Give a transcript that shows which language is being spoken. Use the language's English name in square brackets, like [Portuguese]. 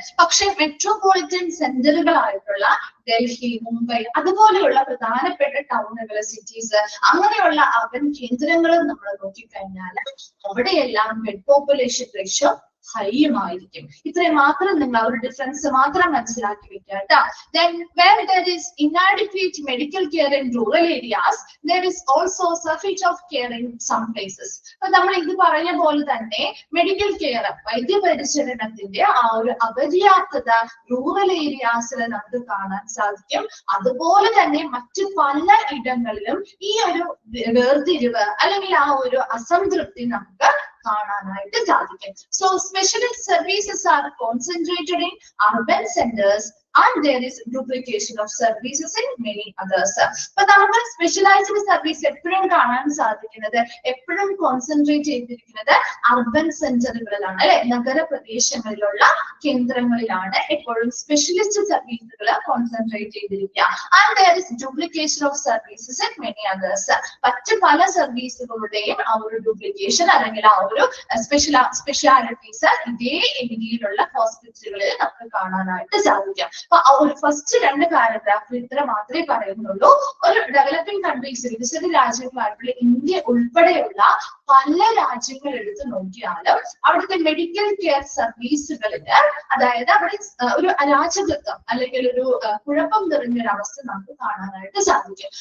[Malayalam] പക്ഷെ മെട്രോപൊളിറ്റൻ സെന്ററുകളായിട്ടുള്ള ഡൽഹി, മുംബൈ അതുപോലെയുള്ള പ്രധാനപ്പെട്ട ടൗണുകൾ, സിറ്റീസ്, അങ്ങനെയുള്ള അർബൻ കേന്ദ്രങ്ങൾ നമ്മൾ നോക്കിക്കഴിഞ്ഞാൽ അവിടെയെല്ലാം ബെഡ് പോപ്പുലേഷൻ റേഷ്യോ ഹൈയുമായിരിക്കും. ഇത്രയും മാത്രം നിങ്ങൾ ആ ഒരു ഡിഫറൻസ് മാത്രം മനസ്സിലാക്കി വെക്കുക. [English] Then where there is inadequate medical care in rural areas, there is also shortage of care in some places. [Malayalam] അപ്പൊ നമ്മൾ ഇത് പറഞ്ഞ പോലെ തന്നെ മെഡിക്കൽ കെയർ, വൈദ്യപരിചരണത്തിന്റെ ആ ഒരു അപര്യാപ്തത റൂറൽ ഏരിയാസിൽ നമുക്ക് കാണാൻ സാധിക്കും. അതുപോലെ തന്നെ മറ്റു പല ഇടങ്ങളിലും ഈ ഒരു വേർതിരിവ് അല്ലെങ്കിൽ ആ ഒരു അസംതൃപ്തി നമുക്ക് കാണാനായിട്ട് സാധിക്കും. [English] So specialist services are concentrated in urban centers and there is duplication of services in many others. [Malayalam] അപ്പൊ നമുക്ക് സ്പെഷ്യലൈസ്ഡ് സർവീസ് എപ്പോഴും കാണാൻ സാധിക്കുന്നത്, എപ്പോഴും കോൺസെൻട്രേറ്റ് ചെയ്തിരിക്കുന്നത് അർബൻ സെന്ററുകളിലാണ്, അല്ലെ? നഗരപ്രദേശങ്ങളിലുള്ള കേന്ദ്രങ്ങളിലാണ് എപ്പോഴും സ്പെഷ്യലിസ്റ്റ് സർവീസുകൾ കോൺസെൻട്രേറ്റ് ചെയ്തിരിക്കുക. [English] And there is duplication of services in many others. [Malayalam] മറ്റ് പല സർവീസുകളുടെയും ആ ഒരു ഡ്യൂപ്ലിക്കേഷൻ അല്ലെങ്കിൽ ആ ഒരു സ്പെഷ്യാലിറ്റീസ് ഇതേ രീതിയിലുള്ള ഹോസ്പിറ്റലുകളിൽ നമുക്ക് കാണാനായിട്ട് സാധിക്കും. അപ്പൊ ആ ഒരു ഫസ്റ്റ് 2 പാരഗ്രാഫിൽ ഇത്ര മാത്രമേ പറയുന്നുള്ളൂ. ഒരു ഡെവലപ്പിംഗ് കൺട്രീസ്, വികസിത രാജ്യങ്ങളായിട്ടുള്ള ഇന്ത്യ ഉൾപ്പെടെയുള്ള പല രാജ്യങ്ങൾ എടുത്ത് നോക്കിയാലും അവിടുത്തെ മെഡിക്കൽ കെയർ സർവീസുകളില് അതായത് അവിടെ ഒരു അരാജകത്വം അല്ലെങ്കിൽ ഒരു കുഴപ്പം നിറഞ്ഞൊരു അവസ്ഥ നമുക്ക് കാണാനായിട്ട് സാധിക്കും.